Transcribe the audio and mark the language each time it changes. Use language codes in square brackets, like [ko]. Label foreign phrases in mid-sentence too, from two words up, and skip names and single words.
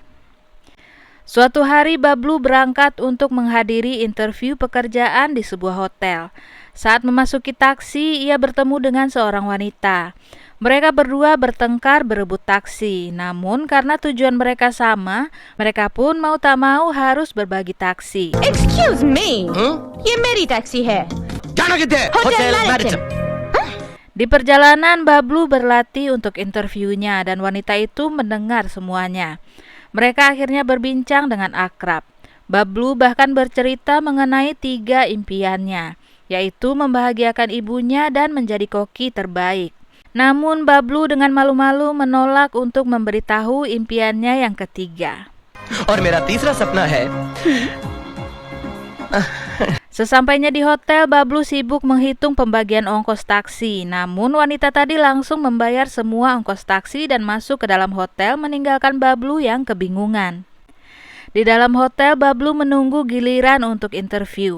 [id] Suatu hari Bablu berangkat untuk menghadiri interview pekerjaan di sebuah hotel. Saat memasuki taksi, ia bertemu dengan seorang wanita. Mereka berdua bertengkar berebut taksi, namun karena tujuan mereka sama, mereka pun mau tak mau harus berbagi taksi. [en] Excuse me, [hi] ये मेरी taxi है. Hotel Marathon. [id] Di perjalanan, Bablu berlatih untuk interviewnya dan wanita itu mendengar semuanya. Mereka akhirnya berbincang dengan akrab. Bablu bahkan bercerita mengenai 3 impiannya, yaitu membahagiakan ibunya dan menjadi koki terbaik. Namun Bablu dengan malu-malu menolak untuk memberitahu impiannya yang ketiga. [hi] और मेरा तीसरा सपना है। [id] Sesampainya di hotel, Bablu sibuk menghitung pembagian ongkos taksi. Namun wanita tadi langsung membayar semua ongkos taksi dan masuk ke dalam hotel, meninggalkan Bablu yang kebingungan. Di dalam hotel, Bablu menunggu giliran untuk interview.